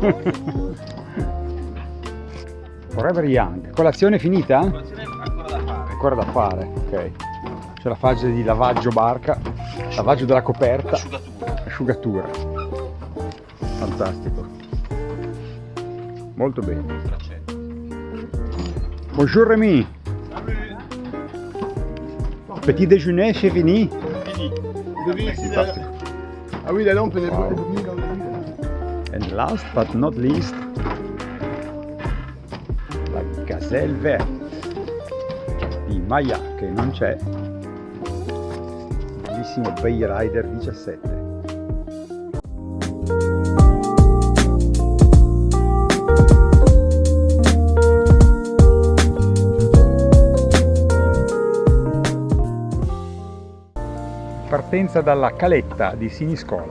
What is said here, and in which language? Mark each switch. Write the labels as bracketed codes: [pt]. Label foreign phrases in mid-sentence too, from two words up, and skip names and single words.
[it] Forever Young. Colazione finita? Colazione ancora da fare. ancora da fare, ok. C'è la fase di lavaggio barca, lavaggio della coperta, asciugatura. Fantastico. Molto bene. [fr] Bonjour Rémi. Petit déjeuner, c'est fini. [it] Fantastico. [fr] Ah oui, la lampe elle est [en] Wow. And last but not least, [it] la Gazelle Verte di Maya, che non c'è. Bellissimo Bay Rider 17. Partenza dalla caletta di Siniscola.